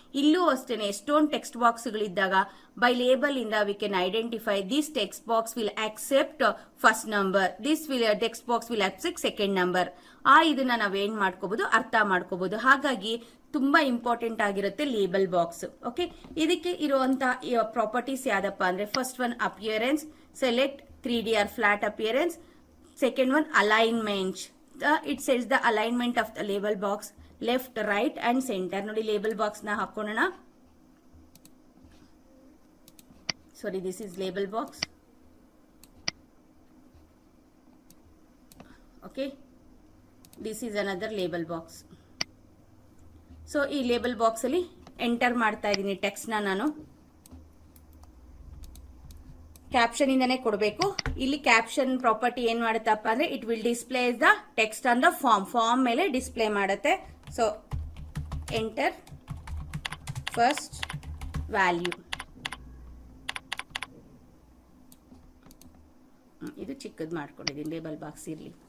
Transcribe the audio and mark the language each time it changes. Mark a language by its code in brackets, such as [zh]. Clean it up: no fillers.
[kn] ಇಲ್ಲೂ ಅಷ್ಟೇನೆ, ಎಷ್ಟೊಂದು [en] Text box ಗಳಿದ್ದಾಗ by label ಇಂದ we can identify this text box will accept first number, this text box will accept second number. [kn] ಇದನ್ನ ನಾವೇನ್ ಮಾಡ್ಕೋಬಹುದು, ಅರ್ಥ ಮಾಡ್ಕೋಬಹುದು. ಹಾಗಾಗಿ ತುಂಬಾ ಇಂಪಾರ್ಟೆಂಟ್ ಆಗಿರುತ್ತೆ ಲೇಬಲ್ ಬಾಕ್ಸ್. [en] okay, [kn] ಇದಕ್ಕೆ ಇರುವಂತ ಪ್ರಾಪರ್ಟೀಸ್ ಯಾವ್ದಪ್ಪ ಅಂದ್ರೆ, [en] First one appearance, select 3D or flat appearance. Second one alignment. It sets the alignment of the label box left, right and center. [kn] ನೋಡಿ label box ನ ಹಾಕೋಣ. [en] Sorry, this is label box. Okay, this is another label box. [kn] So ಈ label box ಅಲ್ಲಿ enter ಮಾಡ್ತಾ ಇದೀನಿ text ನ ನಾನು. Caption ಇಂದಾನೆ ಕೊಡಬೇಕು. ಇಲ್ಲಿ ಕ್ಯಾಪ್ಷನ್ ಪ್ರಾಪರ್ಟಿ ಏನ್ ಮಾಡುತ್ತಪ್ಪ ಅಂದ್ರೆ, [en] it will display the text on the form [kn] ಮೇಲೆ ಡಿಸ್ಪ್ಲೇ ಮಾಡುತ್ತೆ. [en] so enter first value, [kn] ಇದು ಚಿಕ್ಕದ್ ಮಾಡ್ಕೊಂಡಿದ್ದೀನಿ, ಲೇಬಲ್ ಬಾಕ್ಸ್ ಇರ್ಲಿ.